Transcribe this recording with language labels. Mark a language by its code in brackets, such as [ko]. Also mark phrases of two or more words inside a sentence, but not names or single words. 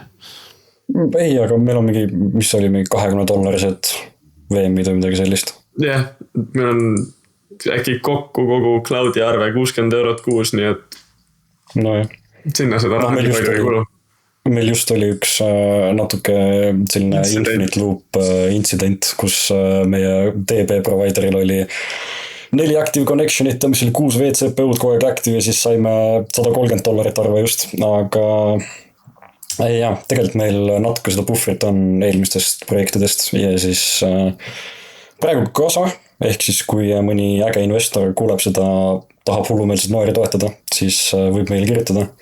[et] Ei, aga meil on mingi, mis oli mingi $20 VM-id või midagi sellist. Jah, meil on äkki kokku kogu cloudi arve €60 kuus, nii et sinna seda raha nii palju ei kulu. Meil just oli üks natuke selline [en] infinite loop incident, [et] kus meie DB provideril oli 4 [en] active connection'it, [et] mis oli 6 VCPU-d kogu aeg active ja siis saime $130 arve just, aga tegelikult meil natuke seda puhvrit on eelmistest projektidest ja siis praegu kasa, ehk siis kui mõni äge investor kuuleb seda, tahab hullumeelselt noori toetada, siis võib meile kirjutada.